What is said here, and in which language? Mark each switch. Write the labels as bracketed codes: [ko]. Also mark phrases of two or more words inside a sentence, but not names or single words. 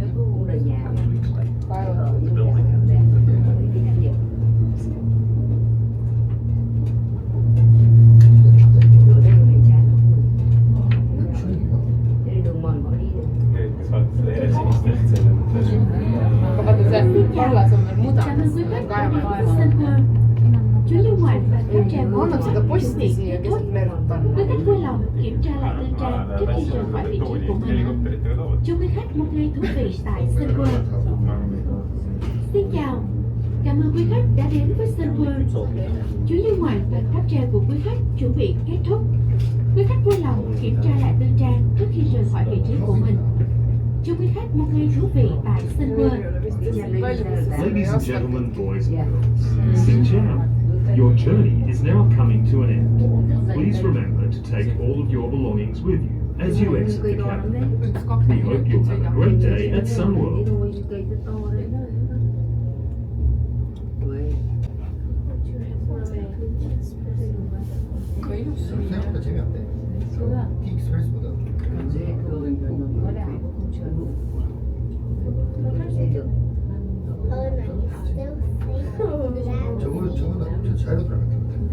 [et] Need, kes vaatavad seda enesinistelt, selle mõttes. Aga vaata see vallas on veel mudane. Annab seda posti siia keset merd panna. [vi] Quý khách vui lòng kiểm tra lại tư trang trước khi rời khỏi vị trí của mình. Chúc quý khách một ngày thú vị tại Sun World. Xin chào, cảm ơn quý khách đã đến với Sun World. Chuyến du ngoạn và tháp treo của quý khách chuẩn bị kết thúc. Quý khách vui lòng kiểm tra lại tư trang trước khi rời khỏi vị trí của mình. Chúc quý khách một ngày thú vị tại Sun World. [en] Ladies and gentlemen, boys and girls, sit down. Your journey is now coming to an end. Please remember to take all of your belongings with you as you exit the cabin. We hope you'll have a great day at Sun World. [ko] 생각보다 재미없대. 익스프레스보다. 저거는 저 자유로 들어갔던 것 같아.